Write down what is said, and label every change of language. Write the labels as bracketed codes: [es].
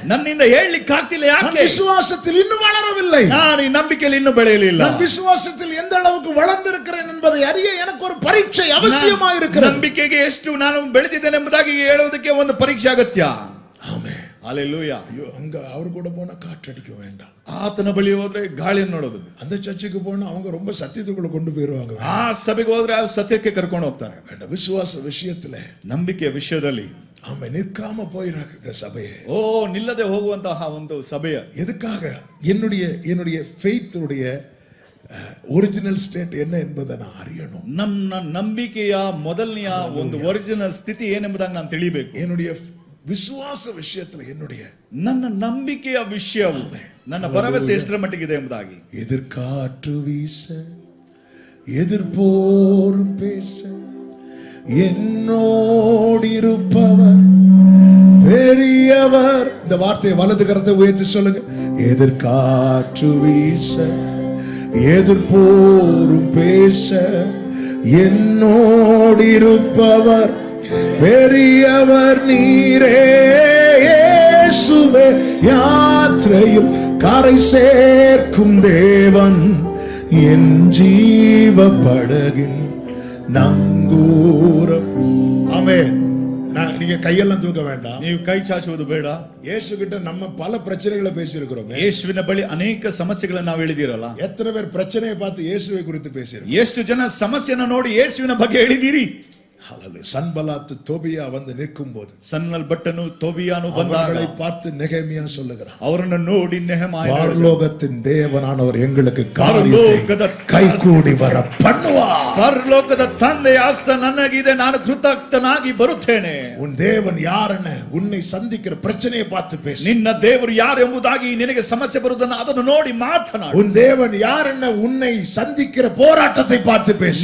[kn] ನನ್ನಿಂದ ಹೇಳಲಿಕ್ಕೆ ಆಗ್ತಿಲ್ಲ. ಯಾಕೆ? [ta] விசுவாசத்தில் இன்னும் வளரவில்லை. [kn] ನಾನು ಈ ನಂಬಿಕೆಯಲ್ಲಿ ಇನ್ನೂ ಬೆಳೆಯಲಿಲ್ಲ. [ta] நான் விசுவாசத்தில் எந்த அளவுக்கு வளர்ந்திருக்கிறேன் என்பதை அறிய எனக்கு ஒரு பரீட்சை அவசியமாக இருக்கிறது. [kn] ನಂಬಿಕೆಗೆ ಎಷ್ಟು ನಾನು ಬೆಳೆದಿದ್ದೇನೆ ಎಂಬುದಾಗಿ ಹೇಳುವುದಕ್ಕೆ ಒಂದು ಪರೀಕ್ಷೆ ಅಗತ್ಯ. [ta] ஆமென். ஹalleluya. ஐயோ, அங்க அவர் கூட போனா காற்றடிக்க வேண்டாம். [kn] ಆತನ ಬಳಿ ಹೋದ್ರೆ ಗಾಳಿಯನ್ನು ನೋಡೋದು. [ta] அந்த சர்ச்சுக்கு போனா அவங்க ரொம்ப சத்தியத்துக்குள்ள கொண்டு போயிருவாங்க. [kn] ಆ ಸಭೆಗೆ ಹೋದ್ರೆ ಆ ಸತ್ಯಕ್ಕೆ ಕರ್ಕೊಂಡು ಹೋಗ್ತಾರೆ. [ta] வேண்டாம். விசுவாச விஷயத்துல [kn] ನಂಬಿಕೆಯ ವಿಷಯದಲ್ಲಿ [ta] ஆமென் நிற்காம போயிராத சபையே. [kn] ಓ ನಿಲ್ಲದೆ ಹೋಗುವಂತಹ ಒಂದು ಸಭೆಯ [ta] எதுக்காக? என்னுடைய ஃபெய்த்துடைய ஒரிಜಿನಲ್ ಸ್ಟೇಟ್ என்ன என்பதை நான் அறியணும். [kn] ನಮ್ಮ ನಂಬಿಕೆಯ ಮೊದಲನೆಯ ಒಂದು ಒರಿಜಿನಲ್ ಸ್ಥಿತಿ ಏನೆಂಬುದಾಗಿ ನಾನು ತಿಳಿಬೇಕು. [ta] என்னுடைய ವಿಶ್ವಾಸ விஷயத்துல [kn] ನನ್ನ ನಂಬಿಕೆಯ ವಿಷಯವು ನನ್ನ ಭರವಸೆ ಎಷ್ಟರ ಮಟ್ಟಿಗಿದೆ ಎಂಬುದಾಗಿ. [ta] எதிர்காற்று வீச எதிர்போரும் பேச என்னோடிருப்பவர் பெரியவர். இந்த வார்த்தையை வலது கரத்தை உயர்த்தி சொல்லுங்க. எதிர்காற்று வீச எதிர்போரும் பேச என்னோடிருப்பவர் பெரியவர் நீரே. இயேசுவே யாத்திரையில் கரை சேர்க்கும் தேவன் என் ஜீவ படகின் நங்கூரம். ஆமென். நீங்க கையெல்லாம் தூக்க வேண்டாம். [kn] ನೀವು ಕೈ ಚಾಚುವುದು ಬೇಡ. [ta] இயேசு கிட்ட நம்ம பல பிரச்சனைகளை பேசியிருக்கிறோம். [kn] ಯೇಸುವಿನ ಬಳಿ ಅನೇಕ ಸಮಸ್ಯೆಗಳನ್ನು ನಾವು ಹೇಳಿದಿರಲ್ಲ. [ta] எத்தனை பேர் பிரச்சனையை பார்த்து இயேசுவை குறித்து பேசியிருக்கோம்? [kn] ಎಷ್ಟು ಜನ ಸಮಸ್ಯೆಯನ್ನು ನೋಡಿ ಯೇಸುವಿನ ಬಗ್ಗೆ ಹೇಳಿದಿರಿ? [ta] சன்பலாத் தோபியா வந்து நிற்கும் போது [kn] ಸನ್ಬಲ್ಲಟನು ತೋಬಿಯಾನು ಬಂದಾಗ [ta] அவர்களை பார்த்து நெகேமியா சொல்லுகிறார். [kn] ಅವರನ್ನು ನೋಡಿ ನೆಹೆಮಾಯ [ta] பரலோகத்தின் தேவனானவர் எங்களுக்கு காரியத்தை கைகூடி வர பண்ணுவார். [kn] ಪರಲೋಕದ ತಂದೆ ಆಸ್ತ ನನಗಿದೆ, ನಾನು ಕೃತಜ್ಞನಾಗಿ ಬರುತ್ತೇನೆ. [ta] உன் தேவன் யாருன்னு உன்னை சந்திக்கிற பிரச்சனையை பார்த்து பேசு. [kn] ನಿನ್ನ ದೇವರು ಯಾರು ಎಂಬುದಾಗಿ ನಿನಗೆ ಸಮಸ್ಯೆ ಬರುವುದನ್ನು ಅದನ್ನು ನೋಡಿ ಮಾತನಾಡು. [ta] உன் தேவன் யாருன்னு உன்னை சந்திக்கிற போராட்டத்தை பார்த்து பேசு.